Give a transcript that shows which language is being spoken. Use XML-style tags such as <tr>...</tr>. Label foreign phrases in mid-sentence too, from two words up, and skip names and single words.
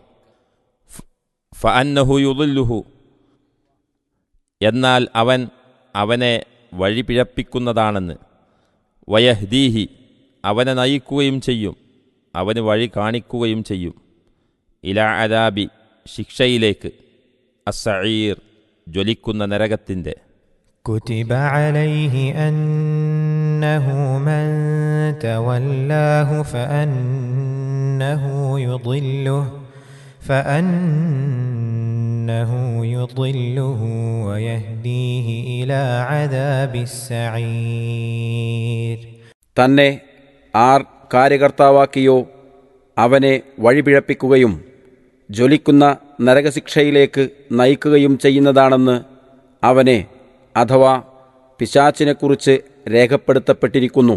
<ar>فإنه يضله</ar> <ml>എന്നാൽ അവൻ അവനെ വഴിപിഴപ്പിക്കുന്നതാണെന്ന്, വയഹ്ദീഹി അവനെ നയിക്കുകയും ചെയ്യും, അവന് വഴി കാണിക്കുകയും ചെയ്യും,</ml> <ar>إلى عذاب</ar> <ml>ശിക്ഷയിലേക്ക്, അസ്സഈർ ജ്വലിക്കുന്ന നരകത്തിൻ്റെ.</ml> <ar>كُتِبَ عَلَيْهِ أَنَّهُ مَن تَوَلَّاهُ فَأَنَّهُ يُضِلُّهُ وَيَهْدِيهِ إِلَى عَذَابِ السَّعِيرِ.</ar> <ml>തന്നെ ആർ കാര്യകർത്താവാക്കിയോ അവനെ വഴിപിഴപ്പിക്കുകയും ജ്വലിക്കുന്ന നരകശിക്ഷയിലേക്ക് നയിക്കുകയും ചെയ്യുന്നതാണെന്ന് അവനെ അഥവാ പിശാച്ചിനെക്കുറിച്ച് രേഖപ്പെടുത്തപ്പെട്ടിരിക്കുന്നു.</ml>